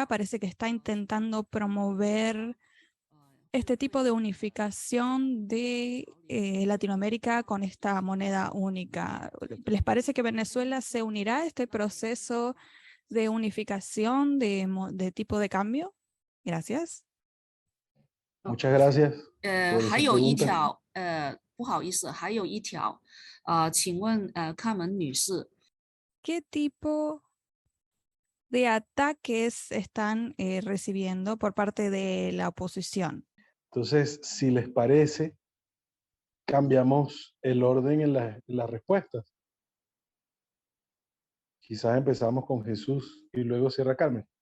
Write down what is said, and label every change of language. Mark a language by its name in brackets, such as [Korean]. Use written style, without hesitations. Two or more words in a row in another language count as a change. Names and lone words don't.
[Spanish] Parece que está intentando promover este tipo de unificación de Latinoamérica con esta moneda única. ¿Les parece que Venezuela se unirá a este proceso de unificación de tipo de cambio? Gracias. Muchas gracias. [Chinese] 还有一条，不好意思，还有一条，请问卡门女士， [Spanish] ¿qué tipo de ataques están recibiendo por parte de la oposición? Entonces, si les parece, cambiamos el orden en las respuestas. Quizás empezamos con Jesús y luego cierra Carmen.